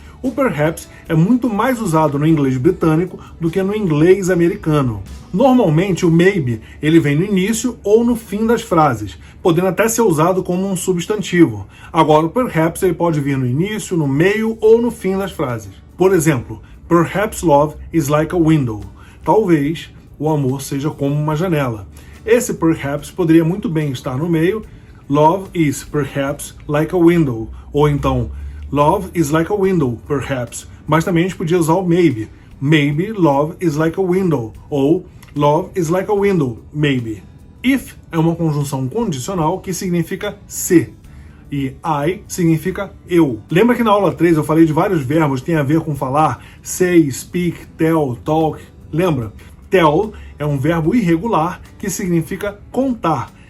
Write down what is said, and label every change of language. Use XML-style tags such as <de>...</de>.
<pt>O perhaps é muito mais usado no inglês britânico do que no inglês americano. Normalmente o maybe ele vem no início ou no fim das frases, podendo até ser usado como um substantivo. Agora o perhaps ele pode vir no início, no meio ou no fim das frases. Por exemplo,</pt> <en>perhaps love is like a window. Talvez</en> <pt>o amor seja como uma janela. Esse perhaps poderia muito bem estar no meio.</pt> <en>Love is perhaps like a window.</en> <pt>Ou então,</pt> <en>love is like a window, perhaps.</en> <pt>Mas também a gente podia usar o maybe.</pt> <en>Maybe love is like a window. Ou love is like a window, maybe.</en> <pt>If é uma conjunção condicional que significa se. E I significa eu. Lembra que na aula 3 eu falei de vários verbos que têm a ver com falar? Say, speak, tell, talk. Lembra? Tell é um verbo irregular que significa contar.</pt>